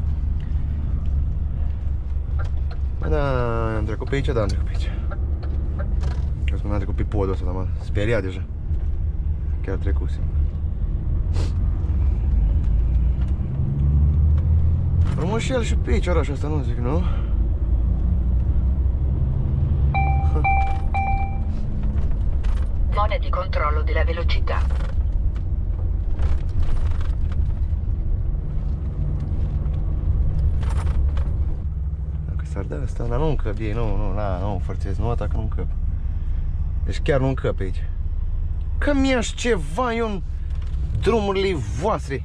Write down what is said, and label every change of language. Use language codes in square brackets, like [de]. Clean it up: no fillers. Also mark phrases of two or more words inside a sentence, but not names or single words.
[ro] Da, am trecut pe aici, da, am trecut pe aici. Că spune, am trecut pe podul ăsta, dar m-a speriat deja. Chiar trecusem. Frumușel și pe aici, orașul ăsta, nu zic, nu? [it] Zone di controllo della velocità. [ro] Dacă s-ar da asta, dar nu încăp ei, nu forțez nota că nu încăp. Deci chiar nu încăp aici. Că mi-aș ceva eu în drumurile voastre.